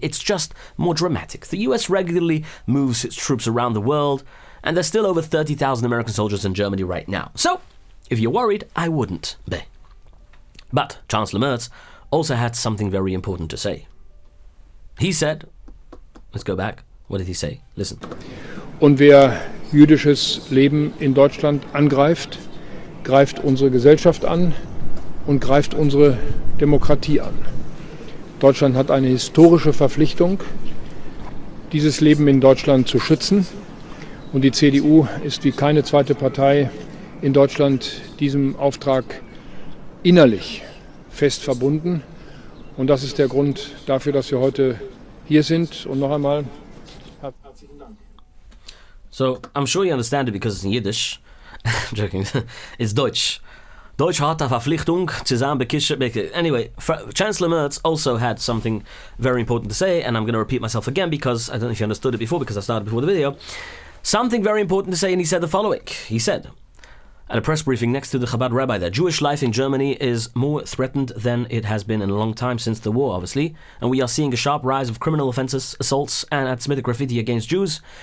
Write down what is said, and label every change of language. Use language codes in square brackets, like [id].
[en] It's just more dramatic. The U.S. regularly moves its troops around the world, and there's still over 30,000 American soldiers in Germany right now. So, if you're worried, I wouldn't be. But Chancellor Merz also had something very important to say. He said, let's go back. What did he say? Listen. [de] Und wer jüdisches Leben in Deutschland angreift, greift unsere Gesellschaft an und greift unsere Demokratie an. Deutschland hat eine historische Verpflichtung, dieses Leben in Deutschland zu schützen. Und die CDU ist wie keine zweite Partei in Deutschland diesem Auftrag innerlich fest verbunden. Und das ist der Grund dafür, dass wir heute hier sind. Und noch einmal herzlichen Dank. [en] So, I'm sure you understand it because it's in Yiddish. I'm joking. It's Deutsch. [de] Deutsch hat eine Verpflichtung, zusammen bekischt. [en] Anyway, Chancellor Merz also had something very important to say, and I'm going to repeat myself again because I don't know if you understood it before, because I started before the video. Something very important to say, and he said the following. He said, at a press briefing next to the Chabad rabbi there, Jewish life in Germany is more threatened than it has been in a long time since the war, obviously, and we are seeing a sharp rise of criminal offences, assaults, and anti-Semitic graffiti against Jews.